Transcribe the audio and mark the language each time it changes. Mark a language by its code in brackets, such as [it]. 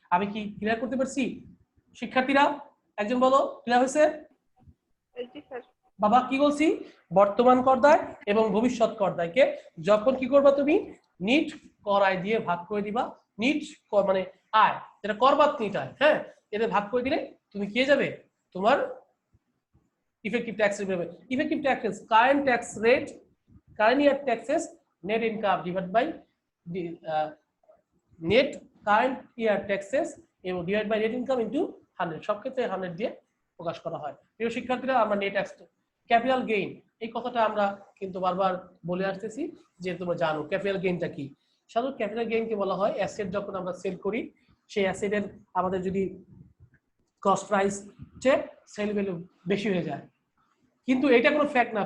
[bn] আমি কি ক্লিয়ার করতে পারছি শিক্ষার্থীরা? একজন বলো, ক্লিয়ার হয়েছে? বাবা কি বলছি? বর্তমান করদায় এবং ভবিষ্যৎ করদায়কে যখন কি করবা তুমি নিট কর আয় দিয়ে ভাগ করে দিবা, নিট মানে আয় যেটা করবাদ নিট আয়, হ্যাঁ, এতে ভাগ করে দিলে তুমি কি যাবে তোমার effective tax rate. [en] Effective tax is current year taxes net income divided by the net current year taxes এবং divided by net income into 100, [bn] সব ক্ষেত্রে 100 দিয়ে প্রকাশ করা হয়। প্রিয় শিক্ষার্থীরা, আমরা নেট ক্যাপিটাল গেইন এই কথাটা আমরা কিন্তু বারবার বলে আসতেছি যে তোমরা জানো ক্যাপিটাল গেইনটা কি। সাধারণত ক্যাপিটাল গেইনকে বলা হয় অ্যাসেট যখন আমরা সেল করি, সেই অ্যাসেটের আমাদের যদি কস্ট প্রাইস চেয়ে সেল ভ্যালু বেশি হয়ে যায়, কিন্তু এটা কোনো ফ্যাক্ট না।